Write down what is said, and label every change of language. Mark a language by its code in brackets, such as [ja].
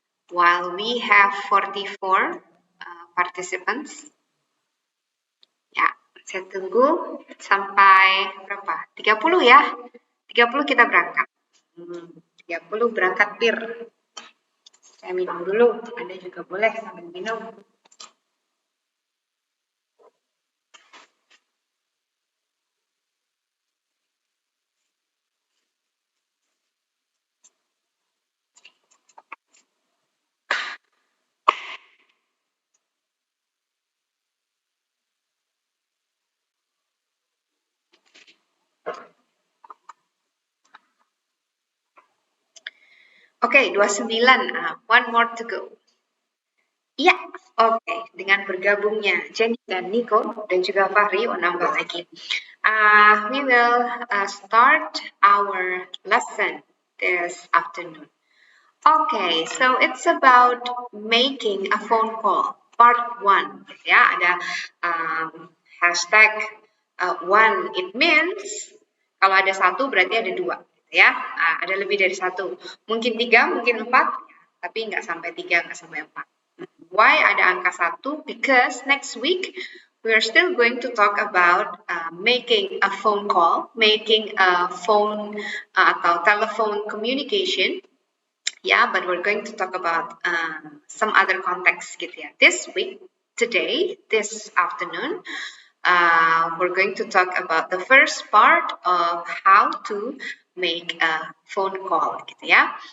[en] While we have 44 participants. [id] Ya, saya tunggu sampai berapa? 30 ya. 30 kita berangkat. 30 berangkat PIR. Saya minum dulu. Anda juga boleh sambil minum. [en] Oke, 29. One more to go. [id] Iya, oke. Dengan bergabungnya Jenny dan Nico dan juga Fahri, nambah lagi. [en] We will start our lesson this afternoon. Okay, so it's about making a phone call, part 1. [id] Ya, ada hashtag 1. [en] It means [id] kalau ada 1 berarti ada 2. Ya, ada lebih dari 1. Mungkin 3, mungkin 4, tapi nggak sampai 3, nggak sampai 4. [en] Why [id] ada angka 1? [en] Because next week we are still going to talk about making a phone call, making a phone atau telephone communication. Yeah, but we're going to talk about some other context [id] gitu ya. [en] This week, today, this afternoon, we're going to talk about the first part of how to make a phone call [id] gitu ya.